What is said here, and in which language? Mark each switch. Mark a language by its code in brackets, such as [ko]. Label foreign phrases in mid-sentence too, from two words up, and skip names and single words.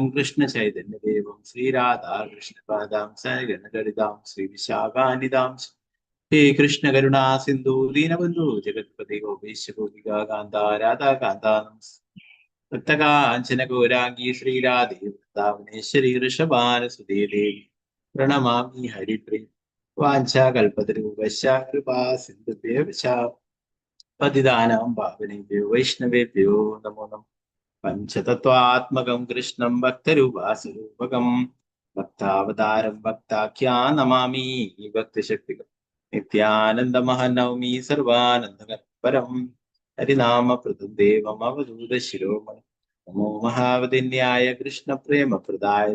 [sa] കൃഷ്ണ ചൈതന്യദേവം ശ്രീരാധാ കൃഷ്ണപാദാം സഗണലളിതാം ശ്രീവിശാഖാനിതാം ഹേ കൃഷ്ണ കരുണാ സിന്ധു ദീനബന്ധു ജഗത്പതി ഗോപേശ ഗോപിക കാന്ത രാധാ കാന്ത ഭക്തകാഞ്ചന ഗൗരാംഗീ ശ്രീരാധേ വൃന്ദാവനേശ്വരി ഋഷഭാനുസുതേ ദേവി പ്രണമാമി ഹരിപ്രിയ വാഞ്ചാകൽപതരൂപശ്ച കൃപാ സിന്ധുഭ്യോ പതിതാനാം പാവനേഭ്യോ വൈഷ്ണവേഭ്യോ നമോ നമഃ. പഞ്ചതത്വാത്മകം കൃഷ്ണം ഭക്തരൂപാസ്വരൂപകം ഭക്താവതാരം ഭക്താഖ്യാൻ നമാമി ഭക്തിശക്തികം നിത്യാനന്ദമഹനൗമി സർവാനന്ദപരം ഹരിനാമപ്രദം ദേവം അവധൂത ശിരോമണി നമോ മഹാവതിന്യായ കൃഷ്ണപ്രേമപ്രദായ